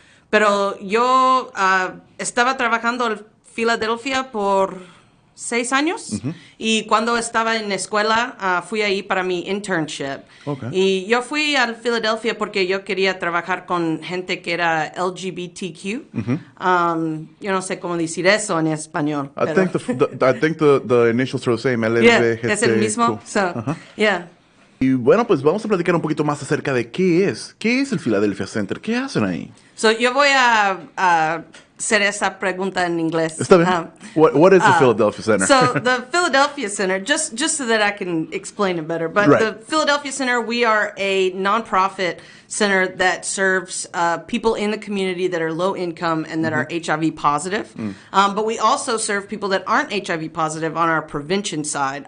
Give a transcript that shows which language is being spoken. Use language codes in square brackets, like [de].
[es] Pero yo estaba trabajando en Filadelfia por 6 años. Uh-huh. Y cuando estaba en la escuela fui ahí para mi internship. Okay. Y yo fui a Filadelfia porque yo quería trabajar con gente que era LGBTQ. Uh-huh. Yo no sé cómo decir eso en español. [en] I think the initials are the same. LGBTQ. [es] Yeah, es el mismo. So, uh-huh. [en] Yeah. [es] Y bueno, pues vamos a platicar un poquito más acerca de qué es el Philadeplhia Center, qué hacen ahí. So, yo voy a hacer esa pregunta en inglés. Está bien. [en] What is the Philadeplhia Center? So the Philadeplhia Center, just so that I can explain it better, but right. The Philadeplhia Center, we are a nonprofit center that serves people in the community that are low income and that mm-hmm. are HIV positive. Mm. But we also serve people that aren't HIV positive on our prevention side.